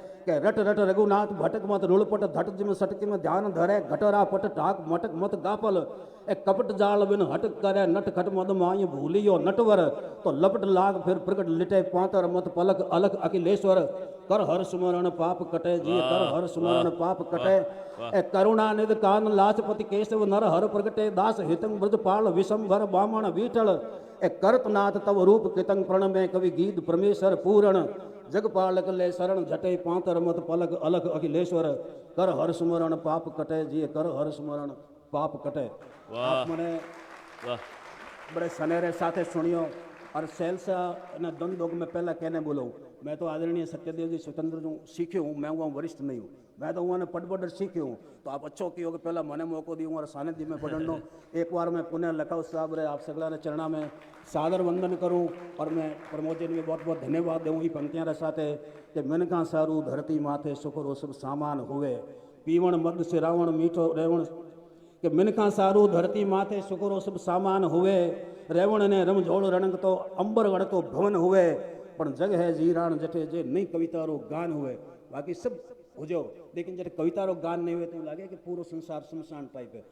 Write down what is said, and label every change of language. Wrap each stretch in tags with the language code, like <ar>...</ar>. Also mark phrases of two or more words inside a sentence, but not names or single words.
<raj>के रट रट रघुनाथ भटक मत रुलपट धट जिम सटक में ध्यान धरे घटरा पट टाक मटक मत गापल ए कपट जाल बिन हट करे नट खट मद माय भूलियो नटवर तो लपट लाग फिर प्रकट लिटे पातर मत पलक अलख अखिलेश्वर कर हर सुमरण पाप कटे जी कर हर सुमरण पाप कटे ए करुणा निध कान लाचपति केशव नर हर प्रगटे दास हितंग ब्रजपाल विशंभर बामण बीठल ए करतनाथ तव रूप कितंग प्रणमे कवि गीत परमेश्वर पूरण जगपालक ले शरण झटे पातर मत पलक अलख अखिलेश्वर कर हर सुमरण पाप कटे जी कर हर सुमरण पाप कटे। आप मने बड़े सनेरे साथे सुनियो और सेल्सा ने दंदोग में पहला कहने बोलो मैं तो आदरणीय सत्यदेव जी स्वतंत्र हूँ सीखे हूँ मैं वहाँ वरिष्ठ नहीं हूँ मैं तो वहाँ पटबडर सीखे हूँ तो आप अच्छो कियो कि पहला मैंने मौको दी और सानिध्य में पढ़नो एक बार मैं पुनः लखाव साहब रे आप सगला ने चरणा में सादर वंदन करूँ और मैं प्रमोद जी ने बहुत बहुत धन्यवाद दूँ ये पंक्तियाँ साथे कि मिनका सारू धरती माथे सुखरो सब सामान हुए पीवण मद से रावण मीठो रेवण कि मिनका सारू धरती माथे सुखरो सब सामान हुए रेवण ने रमझोड़ रणंग तो अंबर गढ़ तो भवन हुए पण जग है जीराण जठे जे नहीं कविता रो गान हुए बाकी सब हुजो लेकिन जब कविता रो गान नहीं हुए तो लगे कि पूरा संसार शमशान टाइप है।</raj>